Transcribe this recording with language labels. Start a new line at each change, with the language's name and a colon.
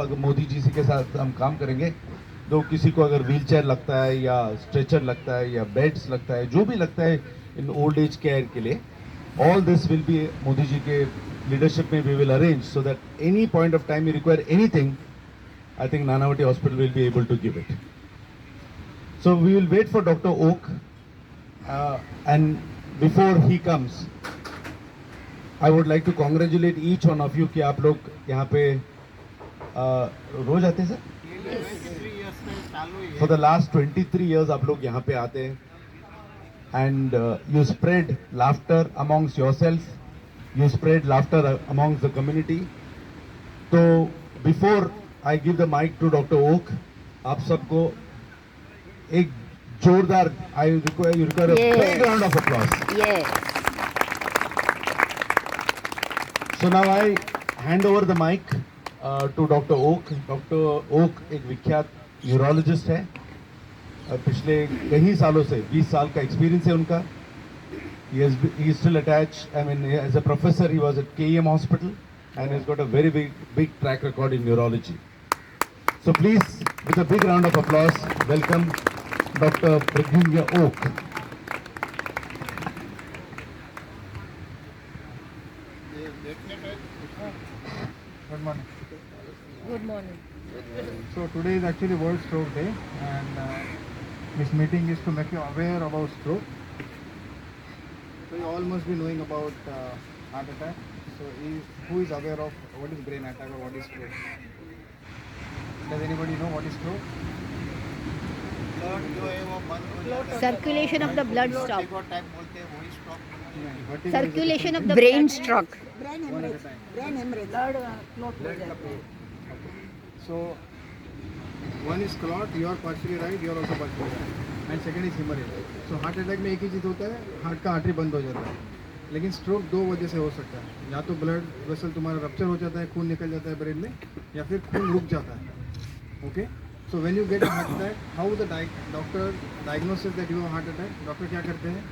Hindi: अगर मोदी जी के साथ हम काम करेंगे तो किसी को अगर व्हील चेयर लगता है या स्ट्रेचर लगता है या बेड्स लगता है, जो भी लगता है इन ओल्ड एज केयर के लिए,
English: All this will be Modi ji के leadership में we will arrange, so that any point of time you require anything, I think Nanavati hospital will be able to give it. So we will wait for Dr. Oak, and before he comes, I would like to congratulate each one of you
Hindi: कि आप लोग यहाँ पे रोज आते हैं sir?
English: For the last 23 years
Hindi: आप लोग यहाँ पे आते हैं,
English: and you spread laughter amongst yourself, you spread laughter amongst the community. तो before I give the mic to Dr. Oak,
Hindi: आप सबको एक जोरदार,
English: I require a big round of applause. Yes. So now I hand over the mic to Dr. Oak. Dr. Oak
Hindi: एक विख्यात neurologist है, पिछले कई सालों से 20 साल का एक्सपीरियंस है उनका.
English: He is still attached. I mean, as a professor, he was at KEM Hospital, and he's got a very big track record in neurology. So please, with a big round of applause, welcome Dr. Pradyumna Oak. Good morning. Good morning. So today is actually World Stroke Day, and this meeting is to make you aware about stroke. So you all must be knowing about heart attack. So who is aware of what is brain attack or what is stroke? Does anybody know what is stroke?
Hindi: Blood जो है वो बंद हो जाता है.
English: Circulation of the blood stop.
Hindi: Type बोलते हैं वही stroke.
English: Vertigo Circulation of the brain blood. stroke. one at a time. Brain hemorrhage. So one is clot, you are partially right, you are also partially right. And second is hemorrhage.
Hindi: So heart attack में एक ही चीज़ होता है, heart का artery बंद हो जाता है. लेकिन स्ट्रोक दो वजह से हो सकता है. या तो ब्लड वेसल तुम्हारा रप्चर हो जाता है, खून निकल जाता है ब्रेन में, या फिर खून रुक जाता है. Okay.
English: So when you get a heart attack, how the doctor diagnosis that you have heart attack?
Hindi: Doctor क्या करते हैं?